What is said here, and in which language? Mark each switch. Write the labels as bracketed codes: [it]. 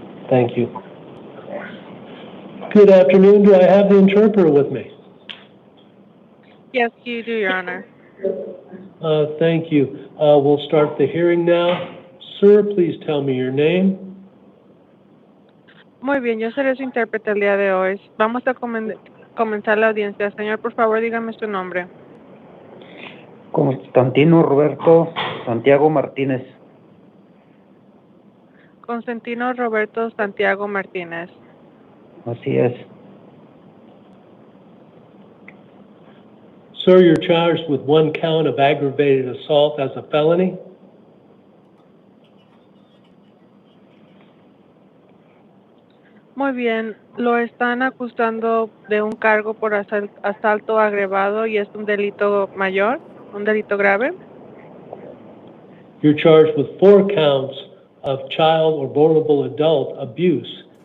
[en] Thank you. Good afternoon. Do I have the interpreter with me? Yes, you do, Your Honor. Thank you. We'll start the hearing now. Sir, please tell me your name. [es] Muy bien, yo seré su intérprete el día de hoy. Vamos a comenzar la audiencia. Señor, por favor, dígame su nombre. Constantino Roberto Santiago Martínez. Constantino Roberto Santiago Martínez. Así es. [en] Sir, you're charged with one count of aggravated assault as a felony. [es] Muy bien, lo están acusando de un cargo por asalto agravado y es un delito mayor, un delito grave. [en] You're charged with 4 counts of child or vulnerable adult abuse.